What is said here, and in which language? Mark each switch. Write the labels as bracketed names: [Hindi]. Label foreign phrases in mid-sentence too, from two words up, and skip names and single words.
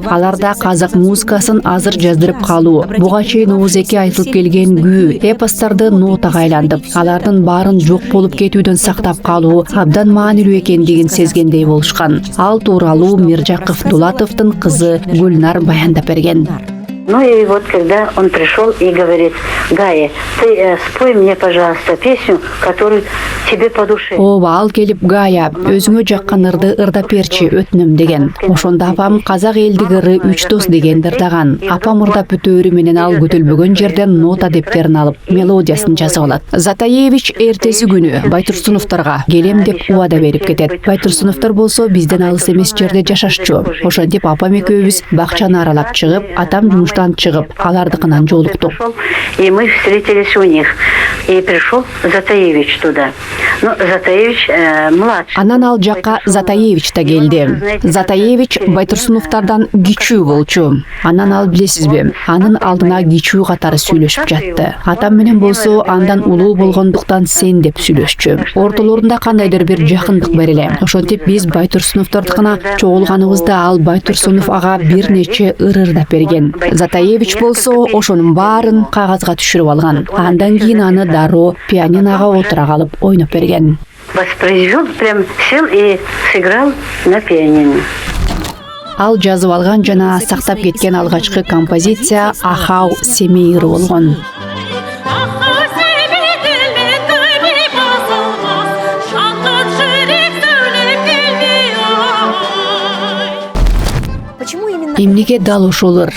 [Kyrgyz] Аларда казак музыкасын азыр жаздырып калуу, буга чейин оозеки айтылып келген күү, эпостарды нотага айландып, алардын баарын жок болуп кетүүдөн сактап калуу абдан маанилүү экендигин сезгендей болушкан. Ал тууралуу Миржаков Дулатовдун кызы Гүлнар баяндап берген. [Russian] Ну и вот когда он пришел и говорит: Гая, ты спой мне, пожалуйста, песню, которую тебе по душе. [Kyrgyz] Ооба, ал келип Гая, өзүңө жаккан ырды ырдап берчи, өтүнөм деген. Ошондо апам казак элдик ыры үч дос дегенди ырдаган. Апам ырдап бүтөөрү менен ал көтөлбөгөн жерден нота дептерин алып, мелодиясын жазып алат. Затаевич эртеси күнү Байтурсуновторго келем деп убада берип кетет. Байтурсуновтор болсо бизден алыс эмес жерде жашашчу. Ошентип апам экөөбүз бакчаны аралап чыгып, атам жумуштан чыгып, алардыкынан жолуктук. [Russian] И мы встретились у них. И пришел Затаевич туда. Ну, Затаевич младший. [Kyrgyz] Анан ал жакка Затаевич да келди. Затаевич Байтурсуновтордон кичүү болчу. Анан ал билесизби, анын алдына кичүү катары сүйлөшүп жатты. Атам менен болсо андан улуу болгондуктан сен деп сүйлөшчү. Ортолорунда кандайдыр бир жакындык бар эле. Ошентип биз Байтурсуновтордукуна чогулганыбызда ал Байтурсунов ага бир нече ыр ырдап берген. Затаевич болсо ошонун баарын кагазга түшүрүп алган. Андан кийин аны дароо пианиного отура калып ойноп берген. [Russian] Воспроизвел, прям сел и сыграл на пианино. [Kyrgyz] Ал жазып алган жана сактап кеткен алгачкы композиция Ахау Семей ыры болгон. Эмнеге дал ошол ыр?